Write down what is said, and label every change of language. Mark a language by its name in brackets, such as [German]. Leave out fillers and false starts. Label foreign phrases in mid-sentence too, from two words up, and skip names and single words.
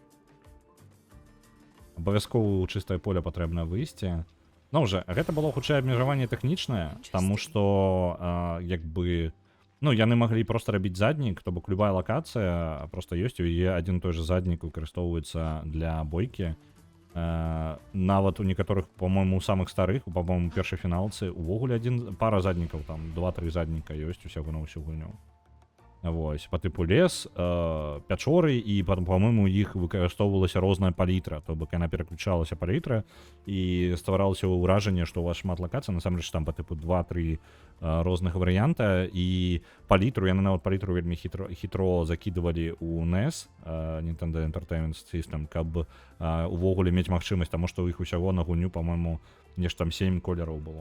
[Belarusian] Абавязкова ў чыстае поле патрэбна выйсці. Ну, уже, гэта было хутчэй абмежаванне тэхнічнае, таму што, як бы, ну, яны маглі проста рабіць заднік, то бок любая лакацыя, проста ёсць у яе адзін той жа заднік выкарыстоўваецца для бойкі. Нават у некаторых, [Russian] по-моему, у самых старых, по-моему, [Belarusian] першай фіналцы увогуле пара заднікаў, там 2-3 задніка ёсць усяго на ўсю гульню. Вось, [Russian] по типу [Belarusian] лес, пячоры, і, по-моему, іх выкарыстоўвалася розная палітра, то бок яна пераключалася палітра, і стваралася ўражанне, што у вас шмат лакацый, насамрэч там [Russian] по типу [Belarusian] 2-3 розных варыянта, і палітру, яны нават палітру вельмі хітро закідывалі у NES, Nintendo Entertainment System, каб увогуле мець магчымасць, таму што ў іх усяго на гульню, по-моему, нешта там 7 колераў было.